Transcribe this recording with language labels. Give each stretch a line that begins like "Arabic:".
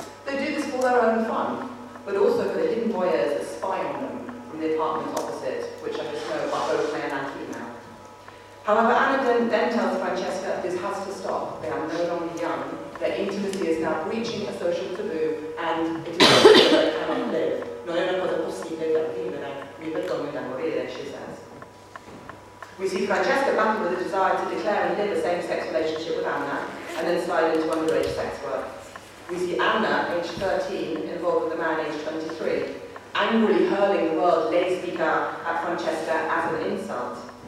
English: They do this for their own fun, but also for the hidden voyeurs that spy on them from the apartment opposite, which I just know are both male and female. However, Anna then tells Francesca this has to stop. They are no longer young. Their intimacy is now breaching a social taboo, and it is something that they cannot live.
Italian: Non è una cosa possibile da vivere, mi vergogno da morire,
English: she says. We see Francesca battle with a desire to declare and live a same-sex relationship with Anna, and then slide into underage sex work. We see Anna, aged 13, involved with a man aged 23, angrily hurling the word lesbica at Francesca as an insult.